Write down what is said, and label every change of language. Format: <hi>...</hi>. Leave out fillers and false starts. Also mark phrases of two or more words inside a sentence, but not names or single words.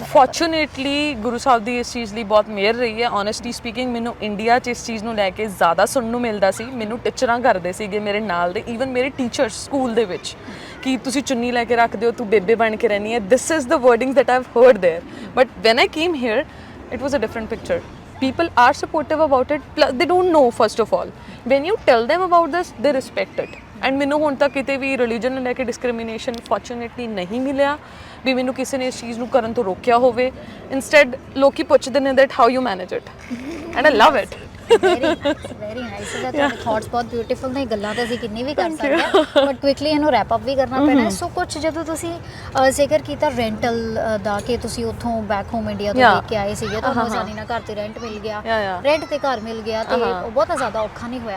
<pa>ਫੋਰਚੂਨੇਟਲੀ ਗੁਰੂ ਸਾਹਿਬ ਦੀ ਇਸ ਚੀਜ਼ ਲਈ ਬਹੁਤ ਮਿਹਰ ਰਹੀ ਹੈ।</pa> <en>honestly speaking,</en> <pa>ਮੈਨੂੰ ਇੰਡੀਆ 'ਚ ਇਸ ਚੀਜ਼ ਨੂੰ ਲੈ ਕੇ ਜ਼ਿਆਦਾ ਸੁਣਨ ਨੂੰ ਮਿਲਦਾ ਸੀ। ਮੈਨੂੰ ਟੀਚਰਾਂ ਕਰਦੇ ਸੀਗੇ ਮੇਰੇ ਨਾਲ ਦੇ, ਈਵਨ ਮੇਰੇ</pa> <en>teachers school</en> <pa>ਦੇ ਵਿੱਚ, ਕਿ ਤੁਸੀਂ ਚੁੰਨੀ ਲੈ ਕੇ ਰੱਖਦੇ ਹੋ, ਤੂੰ ਬੇਬੇ ਬਣ ਕੇ ਰਹਿੰਦੀ ਹੈ।</pa> <en>This is the wordings that I've heard there, but when I came here it was a different picture. People are supportive about it, plus they don't know, first of all, when you tell them about this they respect it.</en> <pa>And ਮੈਨੂੰ ਹੁਣ ਤੱਕ ਕਿਤੇ ਵੀ ਰਿਲੀਜਨ ਨੂੰ ਲੈ ਕੇ</pa> <en>discrimination fortunately</en> <pa>ਨਹੀਂ ਮਿਲਿਆ ਵੀ ਮੈਨੂੰ ਕਿਸੇ ਨੇ ਇਸ ਚੀਜ਼ ਨੂੰ ਕਰਨ ਤੋਂ ਰੋਕਿਆ ਹੋਵੇ। ਇਨਸਟੈਡ ਲੋਕੀ ਪੁੱਛਦੇ ਨੇ</pa> <en>that how you manage it, and I love it. very nice.</en> <pa>ਉਹਦਾ ਤੁਹਾਡੇ ਥਾਟਸ ਬਹੁਤ ਬਿਊਟੀਫੁਲ ਨੇ, ਗੱਲਾਂ ਤਾਂ ਅਸੀਂ ਕਿੰਨੀ ਵੀ ਕਰ ਸਕਦੇ ਹਾਂ,</pa> <en>but quickly</en> <pa>ਇਹਨੂੰ</pa> <en>wrap up</en> <pa>ਵੀ ਕਰਨਾ ਪੈਣਾ। ਸੋ ਕੁਝ ਜਦੋਂ ਤੁਸੀਂ ਜ਼ਿਕਰ ਕੀਤਾ ਰੈਂਟਲ ਦਾ ਕਿ ਤੁਸੀਂ ਉੱਥੋਂ</pa> <en>back home India</en> <pa>ਤੋਂ ਲੈ ਕੇ ਆਏ ਸੀਗੇ, ਤੁਹਾਨੂੰ ਆਸਾਨੀ ਨਾਲ ਘਰ ਤੇ ਰੈਂਟ ਮਿਲ ਗਿਆ, ਰੈਂਟ ਤੇ ਘਰ ਮਿਲ ਗਿਆ, ਤੇ ਉਹ ਬਹੁਤ ਜ਼ਿਆਦਾ ਔਖਾ ਨਹੀਂ ਹੋਇਆ।</pa>